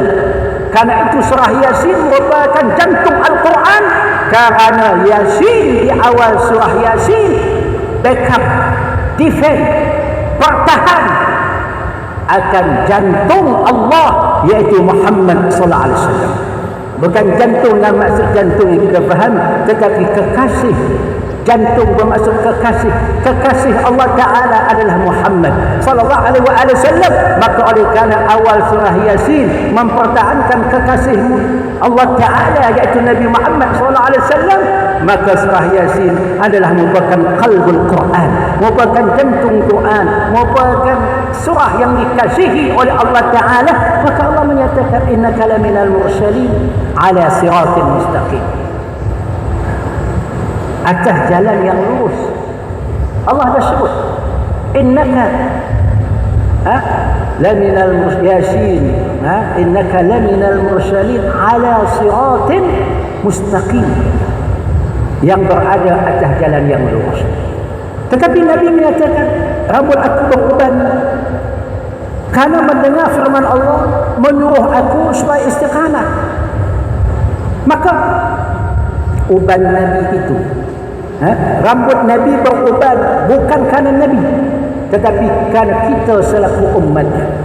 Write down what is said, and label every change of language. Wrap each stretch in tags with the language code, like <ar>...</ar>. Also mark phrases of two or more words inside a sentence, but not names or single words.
<ms>Karena itu surah Yasin merupakan jantung Al-Quran, karena Yasin di awal surah Yasin</ms> <en>backup, defend,</en> <ms>bertahan akan jantung Allah, yaitu Muhammad</ms> <ar>صلى الله عليه وسلم.</ar> <ms>Bukan jantung dalam maksud jantung yang kita faham, tetapi kekasih. Jantung bermaksud kekasih. Kekasih Allah Ta'ala adalah Muhammad</ms> <ar>صلى الله عليه وسلم.</ar> <ms>Maka oleh kerana awal surah Yasin mempertahankan kekasihmu Allah Ta'ala, iaitu Nabi Muhammad</ms> <ar>صلى الله عليه وسلم,</ar> <ms>maka surah Yasin adalah merupakan</ms> <ar>قلب القرآن,</ar> <ms>merupakan jantung Quran, merupakan surah yang dikasihi oleh Allah Ta'ala. Maka Allah menyatakan</ms> <ar>إنك لمن المرسلين على صراط مستقيم,</ar> <ms>atas jalan yang lurus. Allah dah sebut</ms> <ar>إنك لمن المرسلين إنك لمن المرسلين على صراط مستقيم,</ar> <ms>yang berada atas jalan yang lurus. Tetapi Nabi menyatakan rambut aku beruban karena mendengar firman Allah menyuruh aku supaya istiqamah. Maka uban Nabi itu, rambut Nabi beruban bukan kerana Nabi, tetapi kerana kita selaku umatnya.</ms>